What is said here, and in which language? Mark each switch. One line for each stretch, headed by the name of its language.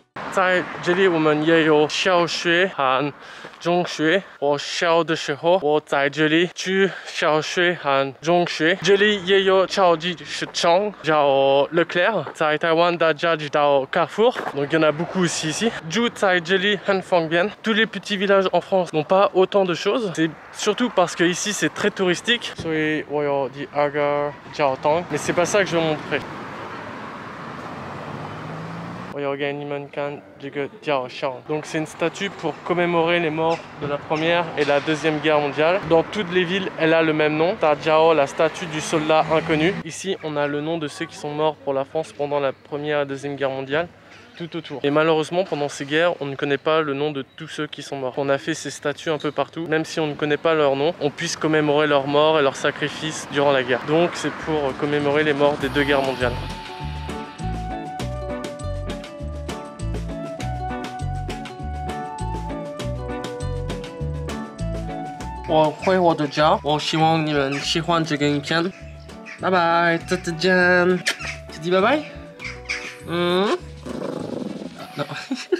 Chinese: 在这里我们也有小学和中学。我小的时候，我在这里去小学和中学。这里也有超级市场叫 Leclerc。在台湾大家知道
French: Carrefour， donc il y en a beaucoup aussi ici.
Chinese: 住在这里很方便。
French: Tous les petits villages en France n'ont pas autant de choses. C'est surtout parce que ici c'est très touristique.
Chinese: 所以我有第2个教堂，
French: mais c'est pas ça que je vais montrer.
Chinese: 我要给你们看这个雕像。
French: Donc c'est une statue pour commémorer les morts de la Première et la Deuxième Guerre mondiale. Dans toutes les villes, elle a le même nom. Tadjao, la statue du soldat inconnu. Ici, on a le nom de ceux qui sont morts pour la France pendant la Première et la Deuxième Guerre mondiale. Tout autour. Et malheureusement, pendant ces guerres, on ne connaît pas le nom de tous ceux qui sont morts. On a fait ces statues un peu partout, même si on ne connaît pas leur nom, on puisse commémorer leurs morts et leurs sacrifices durant la guerre. Donc c'est pour commémorer les morts des 2 guerres mondiales.
Chinese: 我回我的家，我希望你们喜欢这个影片。拜拜，再见。
French: Tu dis bye bye? Non.